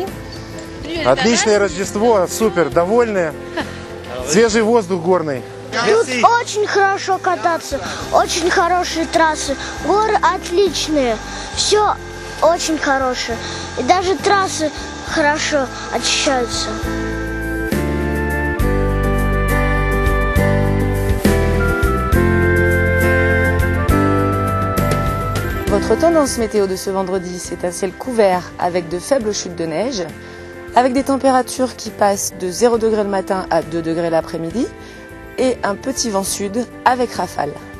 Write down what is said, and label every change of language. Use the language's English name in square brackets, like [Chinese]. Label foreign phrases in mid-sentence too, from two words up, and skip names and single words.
[Russian] Отличное Рождество, супер, довольные. Свежий воздух горный. Тут очень хорошо кататься, очень хорошие трассы, горы отличные, все очень хорошее. И даже трассы хорошо очищаются. [French] Votre tendance météo de ce vendredi, c'est un ciel couvert avec de faibles chutes de neige, avec des températures qui passent de 0 degré le matin à 2 degrés l'après-midi et un petit vent sud avec rafale.